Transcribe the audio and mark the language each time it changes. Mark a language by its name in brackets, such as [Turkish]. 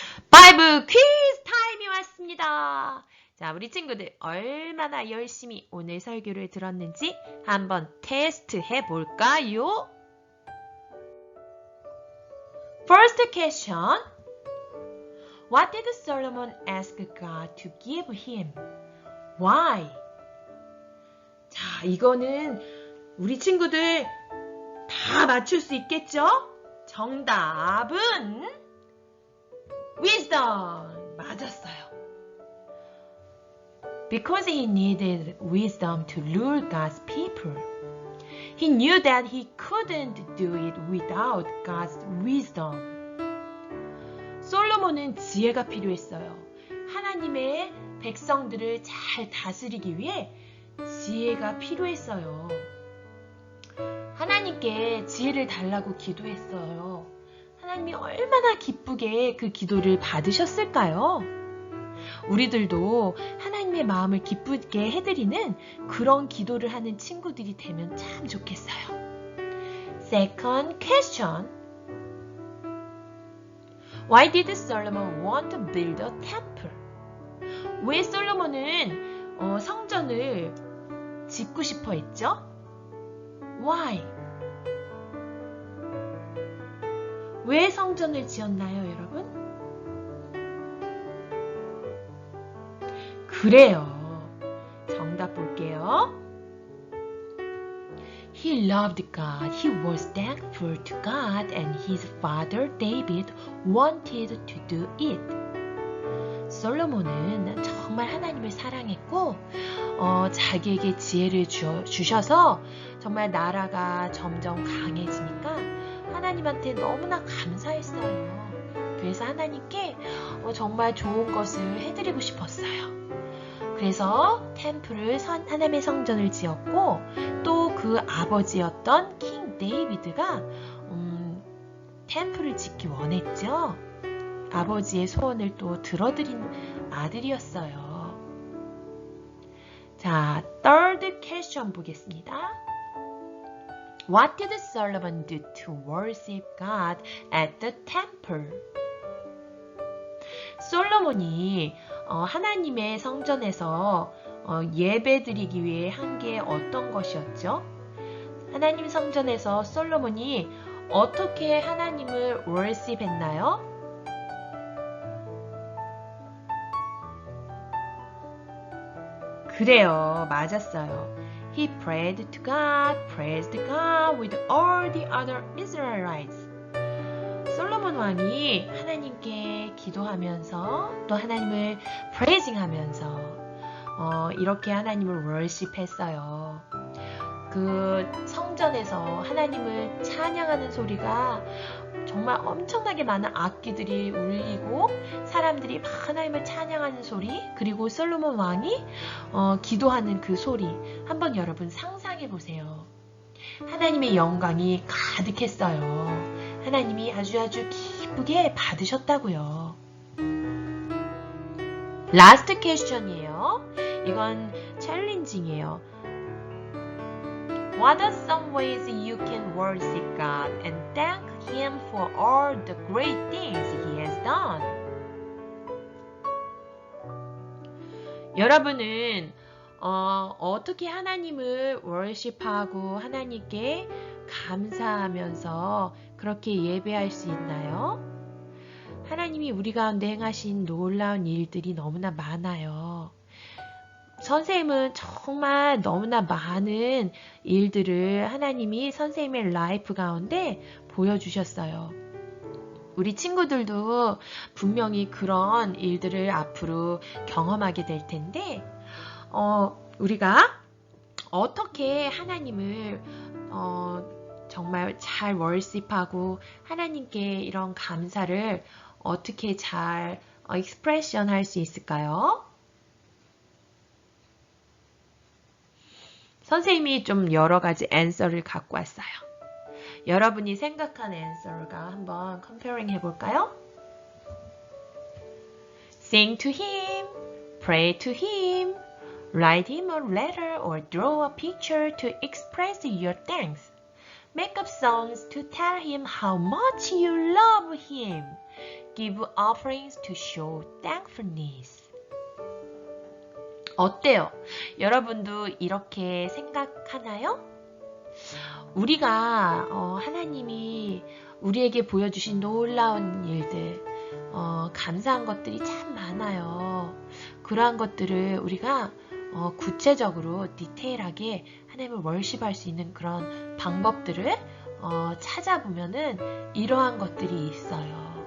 [Korean] 바이블 퀴즈 타임이 왔습니다. 자, 우리 친구들 얼마나 열심히 오늘 설교를 들었는지 한번 테스트 해볼까요? [English] First question. What did Solomon ask God to give him? Why? [Korean] 자, 이거는 우리 친구들 다 맞출 수 있겠죠? 정답은 wisdom! 맞았어요. [English] Because he needed wisdom to rule God's people. He knew that he couldn't do it without God's wisdom. [Korean] 솔로몬은 지혜가 필요했어요. 하나님의 백성들을 잘 다스리기 위해 지혜가 필요했어요. 하나님께 지혜를 달라고 기도했어요. 하나님이 얼마나 기쁘게 그 기도를 받으셨을까요? 우리들도 하나님의 마음을 기쁘게 해드리는 그런 기도를 하는 친구들이 되면 참 좋겠어요. [English] Second question. Why did Solomon want to build a temple? [Korean] 왜 솔로몬은 성전을 짓고 싶어 했죠? [English] Why? [Korean] 왜 성전을 지었나요, 여러분? 그래요. 정답 볼게요. [English] He loved God. He was thankful to God and his father David wanted to do it. [Korean] 솔로몬은 정말 하나님을 사랑했고 자기에게 지혜를 주셔서 정말 나라가 점점 강해지니까 하나님한테 너무나 감사했어요. 그래서 하나님께 정말 좋은 것을 해드리고 싶었어요. 그래서 템플을 하나님의 성전을 지었고 또 그 아버지였던 킹 데이비드가 템플을 짓기 원했죠. 아버지의 소원을 또 들어드린 아들이었어요. 자, [English] third question [Korean] 보겠습니다. [English] What did Solomon do to worship God at the temple? [Korean] 솔로몬이 하나님의 성전에서 예배드리기 위해 한 게 어떤 것이었죠? 하나님 성전에서 솔로몬이 어떻게 하나님을 worship했나요? 그래요. 맞았어요. He prayed to God, praised God with all the other Israelites. 솔로몬 왕이 하나님께 기도하면서 또 하나님을 praising하면서 이렇게 하나님을 worship했어요. 그 성전에서 하나님을 찬양하는 소리가 정말 엄청나게 많은 악기들이 울리고 사람들이 막 하나님을 찬양하는 소리, 그리고 솔로몬 왕이 기도하는 그 소리 한번 여러분 상상해 보세요. 하나님의 영광이 가득했어요. 하나님이 아주 기쁘게 받으셨다고요. 라스트 퀘스천이에요. 이건 챌린징이에요. [English] What are some ways you can worship God and thank Him for all the great things He has done? [Korean] 여러분은 어떻게 하나님을 worship하고 하나님께 감사하면서 그렇게 예배할 수 있나요? 하나님이 우리 가운데 행하신 놀라운 일들이 너무나 많아요. 선생님은 정말 너무나 많은 일들을 하나님이 선생님의 라이프 가운데 보여주셨어요. 우리 친구들도 분명히 그런 일들을 앞으로 경험하게 될 텐데 우리가 어떻게 하나님을 정말 잘 월십하고 하나님께 이런 감사를 어떻게 잘 익스프레션 할 수 있을까요? 선생님이 좀 여러 가지 앤서를 갖고 왔어요. 여러분이 생각한 앤서가 한번 컴페어링 해볼까요? [English] Sing to him, pray to him, write him a letter or draw a picture to express your thanks. Make up songs to tell him how much you love him. Give offerings to show thankfulness. [Korean] 어때요? 여러분도 이렇게 생각하나요? 우리가 하나님이 우리에게 보여주신 놀라운 일들, 감사한 것들이 참 많아요. 그러한 것들을 우리가 구체적으로 디테일하게 하나님을 월십할 수 있는 그런 방법들을 찾아보면은 이러한 것들이 있어요.